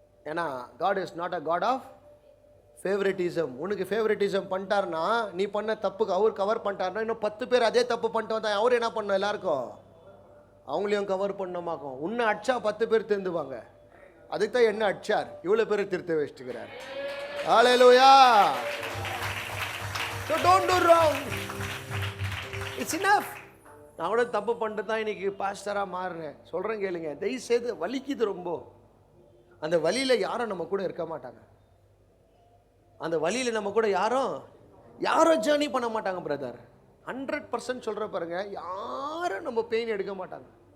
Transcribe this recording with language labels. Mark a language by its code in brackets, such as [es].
[en] ஏன்னா God is not a God of favouritism. [ta] உனக்கு favouritism பண்ணிட்டாருன்னா, நீ பண்ண தப்புக்கு அவர் கவர் பண்ணிட்டாருன்னா, இன்னும் 10 பேர் அதே தப்பு பண்ணிட்டு வந்தா அவர் என்ன பண்ணணும்? எல்லாருக்கும் அவங்களையும் கவர் பண்ணமாக்கும். உன்னை அடிச்சா 10 பேர் திருந்துவாங்க. அதுக்கு தான் என்ன அடிச்சார், இவ்வளோ பேர் திருத்த வச்சுக்கிறார். ஹல்லேலூயா. [en] So don't do wrong. It's enough. [ta] நான் கூட தப்பு பண்ணிட்டு தான் இன்னைக்கு பாஸ்டராக மாறுறேன். சொல்கிறேன் கேளுங்க, தயவு செய்து வலிக்குது ரொம்ப. அந்த வழியில் யாரும் நம்ம கூட இருக்க மாட்டாங்க. அந்த வழியில் நம்ம கூட யாரும் ஜேர்னி பண்ண மாட்டாங்க பிரதர். 100% சொல்கிற பாருங்க, யாரும் நம்ம பெயின் எடுக்க மாட்டாங்க.